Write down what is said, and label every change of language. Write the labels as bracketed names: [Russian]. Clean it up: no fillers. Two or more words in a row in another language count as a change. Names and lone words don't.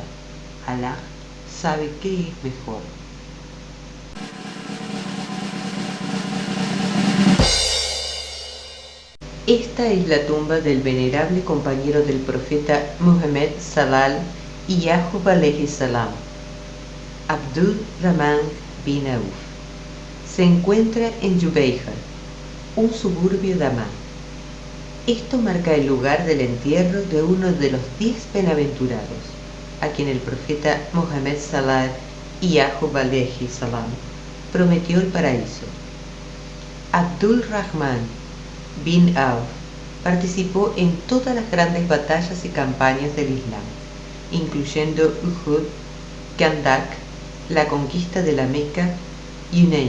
[Spanish] Alá sabe qué es mejor. Esta es la tumba del venerable compañero del profeta Muhammad Salal y Yaqub [Arabic] عليه السلام, [Spanish] Abdul Rahman bin Auf. Se encuentra en Jubayha, un suburbio de Amán. Esto marca el lugar del entierro de uno de los 10 bienaventurados, a quien el profeta Muhammad Salal y Yaqub [Arabic] عليه السلام [Spanish] prometió el paraíso. Abdul Rahman bin Auf participó en todas las grandes batallas y campañas del Islam, incluyendo Uhud, Khandak, la conquista de la Meca y Hunayn.